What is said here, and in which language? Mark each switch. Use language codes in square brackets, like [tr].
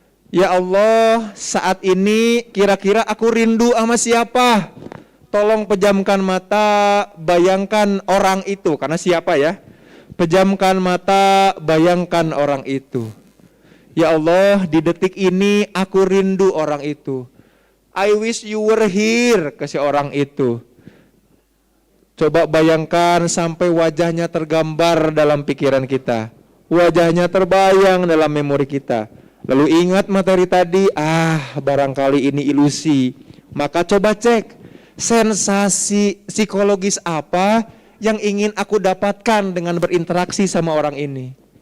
[id] Ya Allah, saat ini kira-kira aku rindu sama siapa? Tolong pejamkan mata, bayangkan orang itu. Karena siapa ya? Pejamkan mata, bayangkan orang itu. Ya Allah, di detik ini aku rindu orang itu. [en] I wish you were here [id] ke si orang itu. Coba bayangkan sampai wajahnya tergambar dalam pikiran kita. Wajahnya terbayang dalam memori kita. Lalu ingat materi tadi, barangkali ini ilusi. Maka coba cek sensasi psikologis apa yang ingin aku dapatkan dengan berinteraksi sama orang ini.